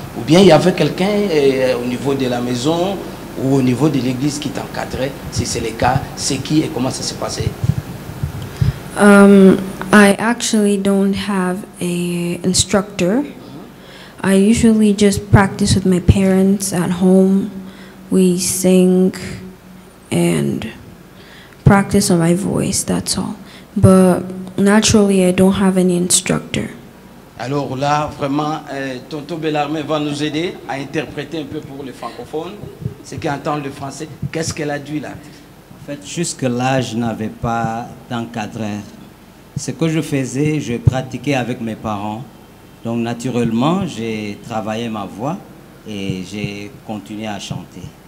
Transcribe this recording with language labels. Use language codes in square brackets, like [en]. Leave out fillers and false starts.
[fr] Ou bien il y avait quelqu'un au niveau de la maison ou au niveau de l'église qui t'encadrait? Si c'est le cas, c'est qui et comment ça s'est passé? [en] I actually don't have an instructor. I usually just practice with my parents at home. We sing and practice on my voice, that's all. But naturally, I don't have any instructor. [fr] Alors là, vraiment, Tonton Bellarmé va nous aider à interpréter un peu pour les francophones, ceux qui entendent le français. Qu'est-ce qu'elle a dit là? En fait, jusque-là, je n'avais pas d'encadreur. Ce que je faisais, je pratiquais avec mes parents. Donc naturellement, j'ai travaillé ma voix et j'ai continué à chanter.